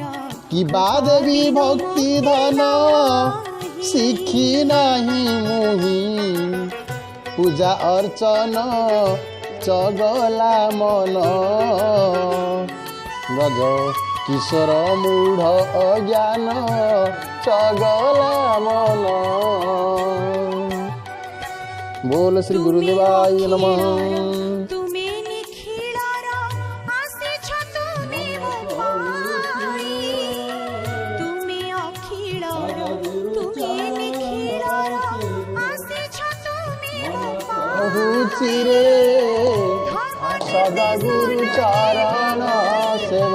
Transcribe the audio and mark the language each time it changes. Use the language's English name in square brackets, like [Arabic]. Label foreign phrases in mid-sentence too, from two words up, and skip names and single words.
[Odia] କିବା ଦେବୀ ଭକ୍ତି ଧନ ଶିଖି ନାହିଁ ମୁହିଁ ପୂଜା ଅର୍ଚ୍ଚନ ଚଗଲା ମନ ଗଜ କିଶୋର ମୂଢ଼ ଅଜ୍ଞାନ ଚଗଲା ମନ [Sanskrit] बोल श्री गुरुदेवाय नमः [Odia] ତୁମେ ନିଖିଳର ଆସିଛ ତୁମେ ମୋ ପାଇଁ ତୁମେ ଅଖିଳର ତୁମେ ନିଖିଳର ଆସିଛ ତୁମେ ମୋ ପାଇଁ ଚିରେ ସଦା ଗୁରୁ ଚରଣ ସେବ